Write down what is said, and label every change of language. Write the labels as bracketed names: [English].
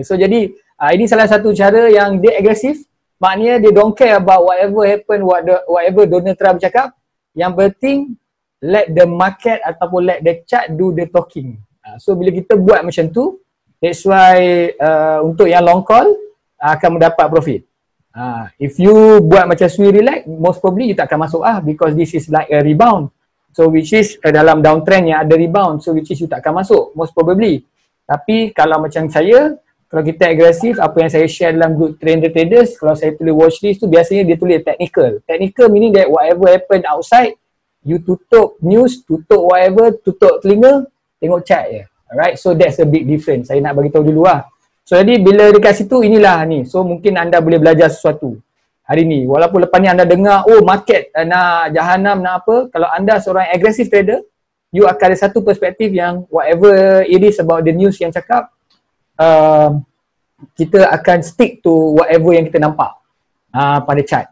[Malay] So jadi ini salah satu cara yang dia agresif. Maknanya dia [English] don't care about whatever happen, whatever Donald Trump [Malay] cakap. Yang penting [English] let the market [Malay] ataupun [English] let the chart do the talking. [Malay] So bila kita buat macam tu, [English] that's why [Malay] untuk yang long call akan mendapat profit. [English] If you [Malay] buat macam [English] swing relax, most probably you [Malay] tak akan masuk [English] because this is like a rebound. So which is [Malay] dalam downtrend yang ada rebound, [English] so which is [Malay] you tak akan masuk [English] most probably. [Malay] Tapi kalau macam saya, kalau kita agresif, apa yang saya share dalam group trader traders, kalau saya tulis watchlist tu biasanya dia tulis technical. [English] Technical meaning that whatever happen outside, you [Malay] tutup news, tutup whatever, tutup telinga, tengok chart je. [English] Alright, so that's a big difference. [Malay] Saya nak bagi tahu dulu lah. [English] So [Malay] jadi bila dekat situ inilah ni. So mungkin anda boleh belajar sesuatu hari ni. Walaupun lepas ni anda dengar, oh market nak jahanam nak apa. Kalau anda seorang aggressive trader, you akan ada satu perspektif yang [English] whatever it is about the news [Malay] yang cakap, kita akan [English] stick to whatever [Malay] yang kita nampak pada chart.